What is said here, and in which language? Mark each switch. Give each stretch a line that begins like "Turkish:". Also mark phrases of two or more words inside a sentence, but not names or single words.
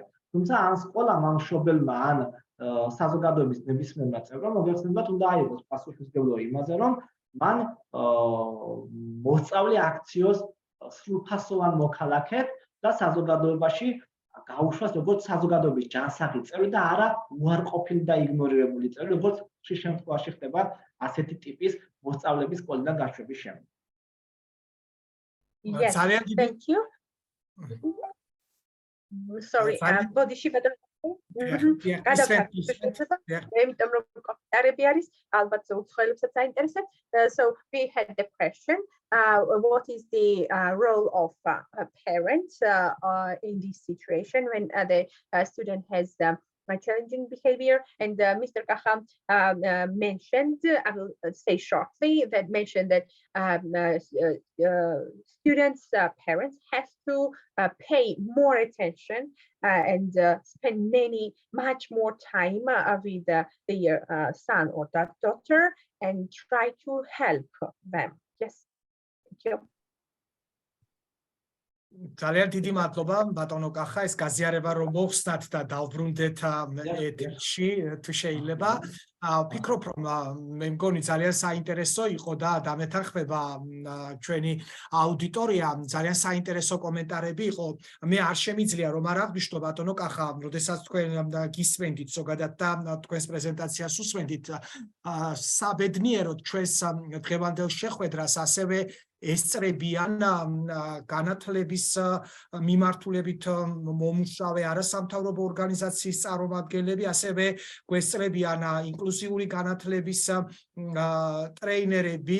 Georgian: თუმცა ან სკოლამ, ან მშობელმა, ან საზოგადოების ნებისმიერმა წევრმა მოგეხსენებათ, უნდა აიღოს პასუხისმგებლობა იმაზე, რომ მან მოსწავლე აქციოს სრულფასოვან მოქალაქედ და საზოგადოებაში გაუშვას როგორც საზოგადოების ჯანსაღი წევრი და არა უარყოფილი და იგნორირებული წევრი, როგორც ხშირ შემთხვევაში ხდება ასეთი ტიპის მოსწავლების სკოლიდან გაშვების შემდეგ.
English: Yes, thank you. Sorry,
Georgian: ბოდიში ბატონო. იმიტომ რომ კომენტარები არის, ალბათ უცხოელებსაც აინტერესებს.
English: So we had the question, what is the role of a parent in this situation when the student has challenging behavior, and Mr. Kaha mentioned, I will say shortly, that mentioned that students' parents have to pay more attention and spend much more time with their son or daughter and try to help them. Yes, thank you.
Georgian: ძალიან დიდი მადლობა ბატონო კახა ეს გაზიარება რომ მოხსნათ და დავბრუნდეთ ეთერში თუ შეიძლება ვფიქრობ რომ მე მგონი ძალიან საინტერესო იყო და დამეთანხმება ჩვენი აუდიტორია ძალიან საინტერესო კომენტარები იყო მე არ შემიძლია რომ არ აღნიშნო ბატონო კახა როდესაც თქვენ გისმენდით ზოგადად და თქვენს პრეზენტაციას უსმენდით საბედნიეროდ ჩვენს დღევანდელ შეხვედრას ასევე ესწრებიან განათლების მიმართულებით მომუშავე არასამთავრობო ორგანიზაციის წარმომადგენლები, ასევე გვესწრებიან ინკლუზიური განათლების ტრეინერები.